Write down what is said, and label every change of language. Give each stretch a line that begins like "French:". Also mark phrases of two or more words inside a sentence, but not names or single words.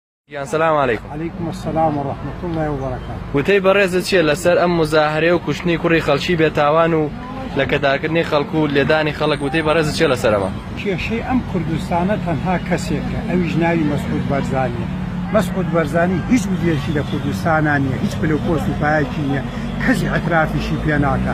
Arabic: السلام عليكم. عليكم السلام ورحمة الله وبركاته.
Central Kurdish: وتي برز چیە لەسەر ئەم مزاهرەیە و کوشتنی کوڕی خەڵکی بێتاوان و لە کەداکردنی خەڵک و لێدانی خەڵک وتەی بەڕێزت چیە لەسەرەوە؟ کێشەی ئەم کوردستانە تەنها کەسێکە، ئەویش ناوی مەسعود بەرزانیە. مەسعود بەرزانی هیچ بودجێکی لە کوردستانە نییە، هیچ پلەپۆست و پایەکی نییە، کەسی ئەترافیشی پێ ناکات.